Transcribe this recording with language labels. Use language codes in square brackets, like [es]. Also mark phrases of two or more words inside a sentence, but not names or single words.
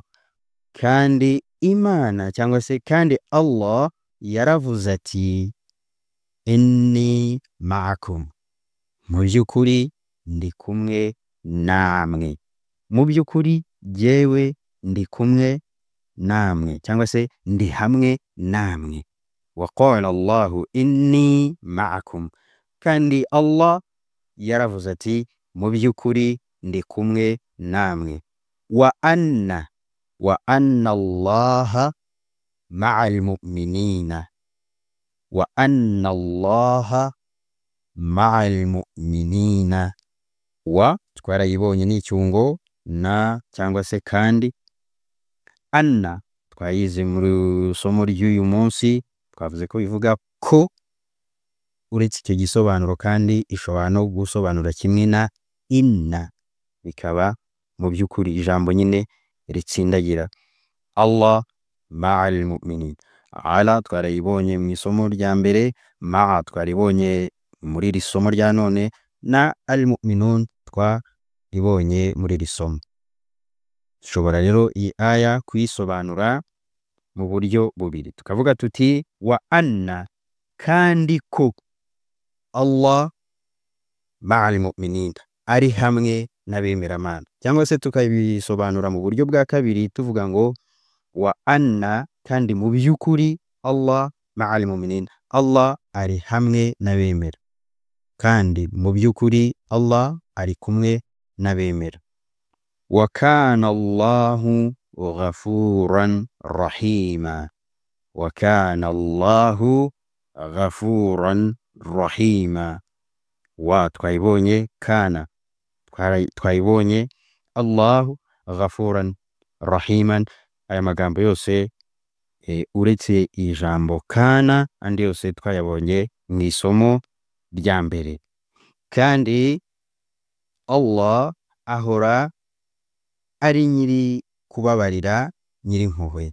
[rw] Kandi Imana cyangwa se kandi Allah yaravuze ati [ar] إني معكم, [rw] mu by'ukuri ndi kumwe namwe. Mu by'ukuri jyewe ndi kumwe namwe cyangwa se ndi hamwe namwe. [ar] وقال اللهُ إني معكم, [rw] kandi Allah yaravuze ati mu by'ukuri ndi kumwe namwe. [ar] وأنَّ اللهَ مع المؤمنين، وأنَّ اللهَ مع المؤمنين. [rw] Wa twarayibonye n'icyungo na cyangwa se kandi. Anna twayize mu somo ry'uyu munsi, twavuze ko bivuga ko uretse icyo gisobanuro kandi ishobora no gusobanura kimwe na inna, bikaba mu by'ukuri ijambo nyine ritsindagira. [ar] الله مع المؤمنين. [rw] Ala twarayibonye mu isomo rya mbere, ma'a twaribonye muri iri somo rya none, na al-mu'minun twaribonye muri iri somo. Dushobora rero iyi aya kuyisobanura mu buryo bubiri, tukavuga tuti [ar] وأنَّ, [rw] kandi ko [ar] الله مع المؤمنين, [rw] ari hamwe n'abemera Mana. Cyangwa se tukabisobanura mu buryo bwa kabiri tuvuga ngo [ar] وأنَّ, [rw] kandi mu by'ukuri [ar] الله مع المؤمنين, [rw] Allah ari hamwe n'abemera, kandi mu by'ukuri Allah ari kumwe n'abemera. [ar] وكان اللهُ غفورًا رحيمًا، وكان اللهُ غفورًا رحيمًا. [rw] Wa twayibonye kana, twayibonye [ar] اللهُ غفورًا رحيمًا. [rw] Aya magambo yose uretse ijambo kana, andi yose twayabonye mu isomo rya mbere. Kandi Allah ahora ari nyiri kubabarira, nyiri impuhwe.